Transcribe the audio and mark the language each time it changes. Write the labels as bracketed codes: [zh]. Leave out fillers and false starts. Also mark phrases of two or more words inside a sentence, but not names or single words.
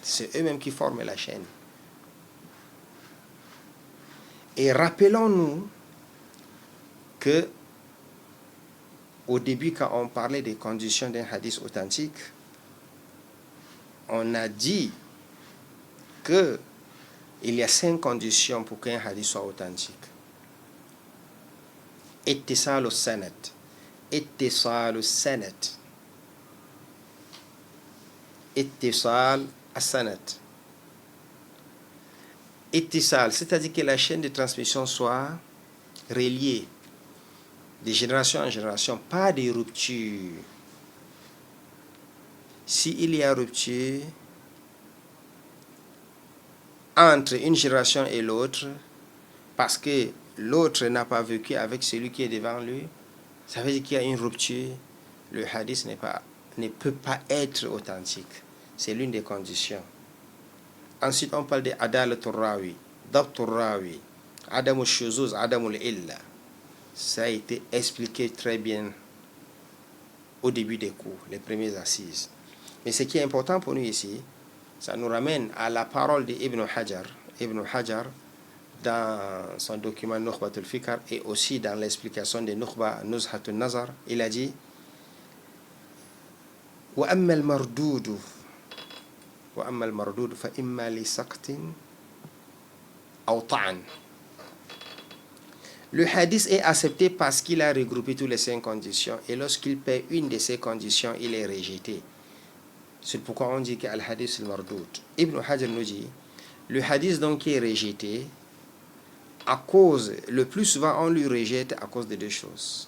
[fr] C'est eux-mêmes qui forment la chaîne. Et rappelons-nous que au début, quand on parlait des conditions d'un hadith authentique, on a dit que il y a 5 conditions pour qu'un hadith soit authentique. [ar] اتصال السند. اتصال السند. اتصال السند. [fr] Ittisal, c'est-à-dire que la chaîne de transmission soit reliée de génération en génération, pas de rupture. S'il y a rupture entre une génération et l'autre, parce que l'autre n'a pas vécu avec celui qui est devant lui, ça veut dire qu'il y a une rupture. Le hadith ne peut pas être authentique. C'est l'une des conditions. Ensuite, on parle de [ar] عدالة الراوي، ضبط الراوي، عدم الشذوذ، عدم العلة. [fr] Ça a été expliqué très bien au début des cours, les premières assises. Mais ce qui est important pour nous ici, ça nous ramène à la parole d'Ibn Hajar. Ibn Hajar, dans son document Nukhbatul Fikr et aussi dans l'explication de Nukhba Nuzhatun Nazar, il a dit [ar] وأما المردود فإما لسقط أو طعن. [fr] Le hadith est accepté parce qu'il a regroupé toutes les 5 conditions et lorsqu'il perd une de ces conditions, il est rejeté. C'est pourquoi on dit qu' [ar] الحديث المردود. [fr] Ibn Hajar nous dit, le hadith donc qui est rejeté, à cause, le plus souvent on lui rejette à cause de 2 choses.